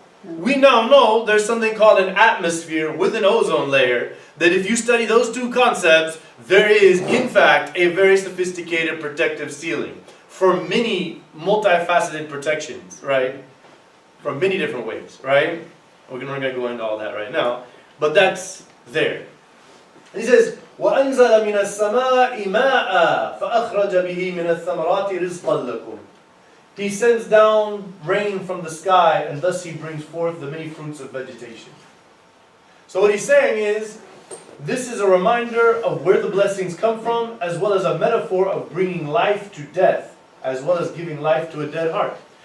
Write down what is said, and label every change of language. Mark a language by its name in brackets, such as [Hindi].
[English] We now know there's something called an atmosphere with an ozone layer, that if you study those two concepts, there is, in fact, a very sophisticated protective ceiling for many multifaceted protections, right? From many different ways, right? We're not going to go into all that right now, but that's there. He says, [Arabic] وَأَنزَلَ مِنَ السَّمَاءِ مَاءً فَأَخْرَجَ بِهِ مِنَ الثَّمَرَاتِ رِزْقًا لَكُمْ. [English] He sends down rain from the sky, and thus he brings forth the many fruits of vegetation. So what he's saying is, this is a reminder of where the blessings come from, as well as a metaphor of bringing life to death, as well as giving life to a dead heart.